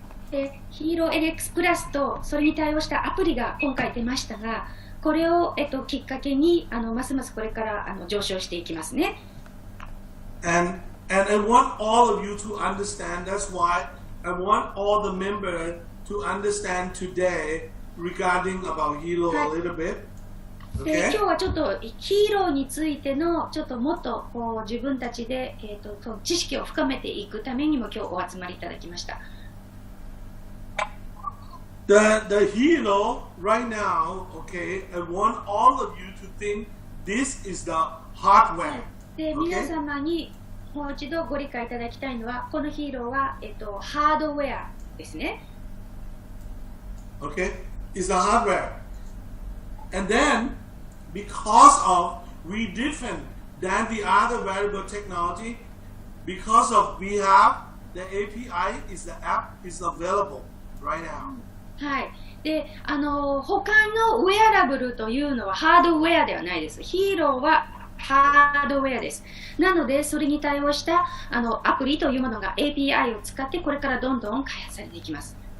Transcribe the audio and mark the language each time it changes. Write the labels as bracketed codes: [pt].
[ja] でヒーロー LX プラスとそれに対応したアプリが今回出ましたが、これを、きっかけにますますこれから上昇していきますね。 [en] And I want all of you to understand. That's why I want all the members to understand today regarding about Helo a little bit. [ja] で今日はちょっとヒーローについてのちょっともっとこう自分たちで、その知識を深めていくためにも今日お集まりいただきました。 [en] The Helo right now, okay, I want all of you to think this is the hardware. [ja] で、皆様にもう一度ご理解いただきたいのは、このヒーローは、ハードウェアですね。 [en] Okay, it's a hardware. And then, because of we different than the other wearable technology, because of we have the API is the app is available right now. [ja] はい。で、他のウェアラブルというのはハードウェアではないです。ヒーローはハードウェアです。なので、それに対応したアプリというものが API を使ってこれからどんどん開発されていきます。